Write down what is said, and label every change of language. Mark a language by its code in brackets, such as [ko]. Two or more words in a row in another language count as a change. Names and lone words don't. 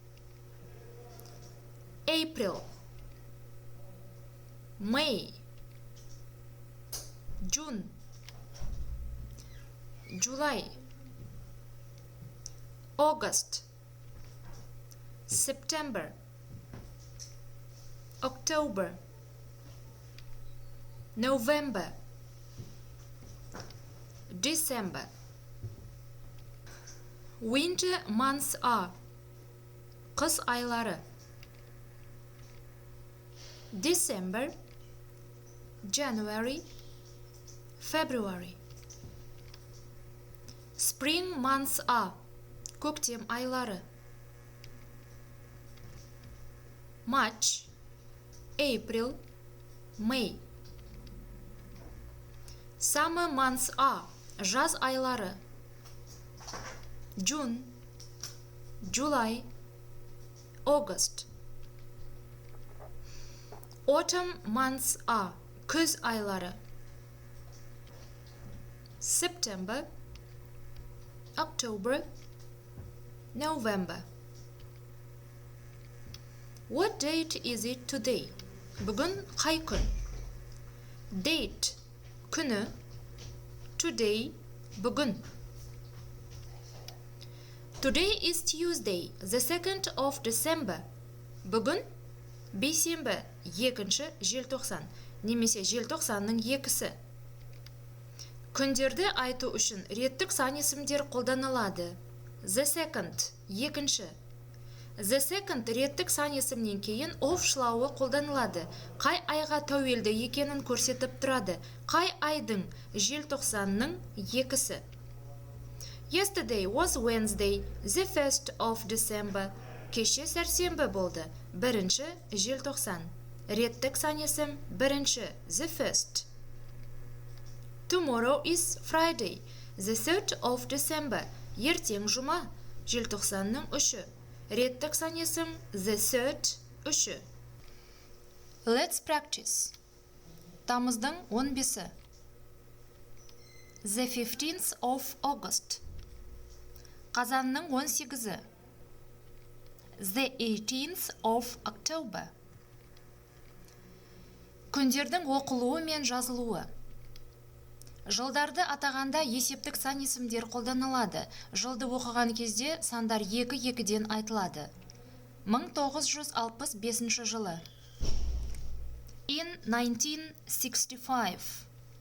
[en] April, May, June, July, August, September, October, November, December. Winter months are [kk] қыс айлары. [en] December, January, February. Spring months are [kk] көктем айлары. [en] March, April, May. Summer months are [kk] жаз айлары. [en] June, July, August. Autumn months are [kk] күз айлары. [en] September, October, November. What date is it today? [kk] Бүгін қай күн? Date, күні. Today, бүгін. [en] Today is Tuesday, the 2nd of December. [kk] Бүгін бейсенбі, 2-ші желтоқсан, немесе желтоқсанның 2-сі. Күндерді айту үшін реттік сан есімдер қолданылады. [en] The 2nd, [kk] 2-ші. [en] The 2nd [kk] реттік сан есімнен кейін of шылауы қолданылады. Қай айға тәуелді екенін көрсетіп тұрады. Қай айдың желтоқсанның 2-сі. [en] Yesterday was Wednesday, the 1st of December. [kk] Кеше сәрсенбі болды, 1-ші желтоқсан. Реттік сан есім 1-ші, [en] the 1st. Tomorrow is Friday, the 3rd of December. [kk] Ертең жұма, желтоқсанның 3-ші. Реттік сан есім [en] the 3rd, [kk] 3-ші. [en] Let's practice. [kk] Тамыздың 15-сі. [en] The 15th of August. [kk] Қазанның 18-і. [en] The 18th of October. [kk] Күндердің оқылуы мен жазылуы. Жылдарды атағанда есептік сан есімдер қолданылады. Жылды оқыған кезде сандар 2-2-ден айтылады. 1965 жылы. In 1965.